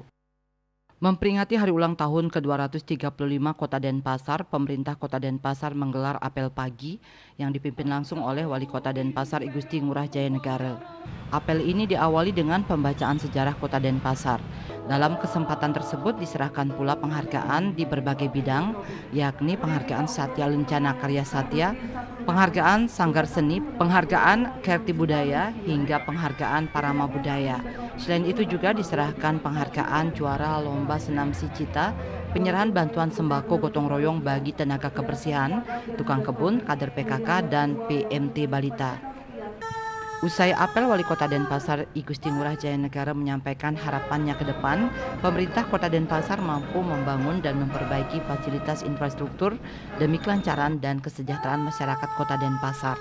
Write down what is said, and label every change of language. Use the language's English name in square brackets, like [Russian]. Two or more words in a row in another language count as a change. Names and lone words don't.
[Indonesian] Memperingati hari ulang tahun ke-235 Kota Denpasar, pemerintah Kota Denpasar menggelar apel pagi yang dipimpin langsung oleh Wali Kota Denpasar I Gusti Ngurah Jayanegara. Apel ini diawali dengan pembacaan sejarah Kota Denpasar. Dalam kesempatan tersebut diserahkan pula penghargaan di berbagai bidang, yakni penghargaan Satya Lencana Karya Satya, penghargaan Sanggar Seni, penghargaan Kerti Budaya, hingga penghargaan Parama Budaya. Selain itu juga diserahkan penghargaan juara lomba senam Sicita, penyerahan bantuan sembako gotong royong bagi tenaga kebersihan, tukang kebun, kader PKK, dan PMT Balita. Usai apel, Wali Kota Denpasar I Gusti Ngurah Jayanegara menyampaikan harapannya ke depan, pemerintah Kota Denpasar mampu membangun dan memperbaiki fasilitas infrastruktur demi kelancaran dan kesejahteraan masyarakat Kota Denpasar.